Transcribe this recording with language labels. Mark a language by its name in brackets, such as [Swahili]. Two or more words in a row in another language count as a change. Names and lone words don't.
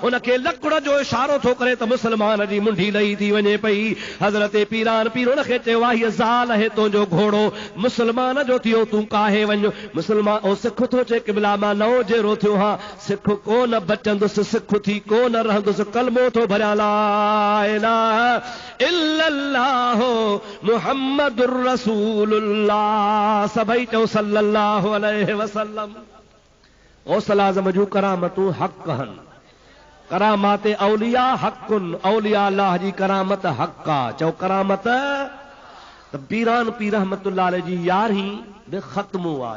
[Sindhi] उनखे लकड़ जो इशारो थो करे त मुसलमान जी मुंडी लही थी वञे पई। हज़रत पीरान पीर उनखे चयो आहे, हीअ ज़ाल आहे तुंहिंजो घोड़ो, मुसलमान जो थियो, तूं काहे वञ। मुसलमान ओ सिख थो चए, क़िबला मां नओ जहिड़ो थियो हां, सिख कोन बचंदुसि, सिख थी कोन रहंदुसि, कलमो थो भरियां, [Arabic] لا إله إلا الله محمد رسول الله. [Sindhi] सभई चओ [Arabic] صلى الله عليه وسلم. [Sindhi] गौसल आज़म जूं करामतूं हक़ हन। [Arabic] كرامات الأولياء حق, [Sindhi] औलिया अल्लाह जी करामत हक़ आहे। चओ करामत। त पीरान पीर [Arabic] رحمة الله عليه [Sindhi] जी यारहीं बि ख़त्म आहे।